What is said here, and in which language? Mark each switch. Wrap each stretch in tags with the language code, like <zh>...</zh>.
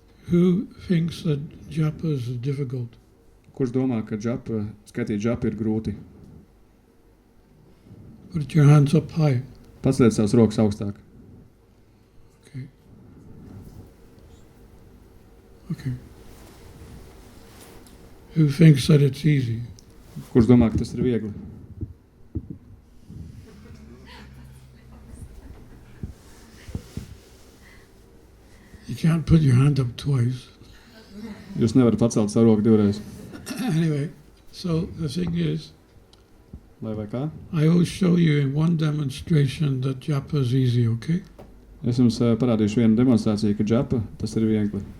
<en>Who thinks that japa is difficult?</en> <lv>Kurš domā, ka skaitīt džapu ir grūti?</lv> <en>Put your hands up high.</en> <lv>Paceliet savas rokas augstāk.</lv> <en>Okay. Okay. Who thinks that it's easy?</en> <lv>Kurš domā, ka tas ir viegli?</lv> <en>You can't put your hand up twice.</en> <lv>Jūs nevarat pacelt savu roku divreiz.</lv> <en>Anyway, so the thing is,</en> <lv>Lai vai kā?</lv> <en>I will show you in one demonstration that japa is easy, okay?</en> <lv>Es jums parādīšu vienu demonstrāciju, ka džapa tas ir viegli.</lv>